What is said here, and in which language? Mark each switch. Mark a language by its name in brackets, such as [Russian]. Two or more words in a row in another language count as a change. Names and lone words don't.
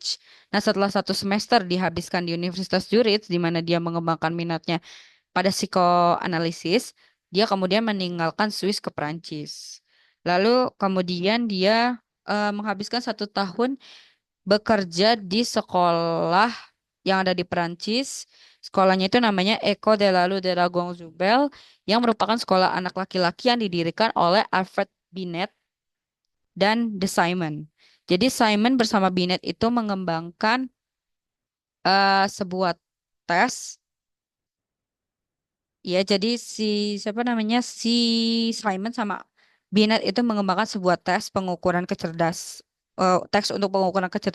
[Indonesian] Nah, setelah 1 semester dihabiskan di Universitas Zurich, di mana dia mengembangkan minatnya pada psikoanalisis, dia kemudian meninggalkan Swiss ke Perancis. Lalu kemudian dia menghabiskan 1 tahun bekerja di sekolah yang ada di Perancis. Sekolahnya itu namanya École de la Lune de la Gonzubel, yang merupakan sekolah anak laki-laki yang didirikan oleh Alfred Binet dan The Simon. Jadi Simon bersama Binet itu mengembangkan sebuah tes. Ya, jadi siapa namanya si Simon sama Binet itu mengembangkan sebuah tes pengukuran teks untuk pengukuran kecerdasan.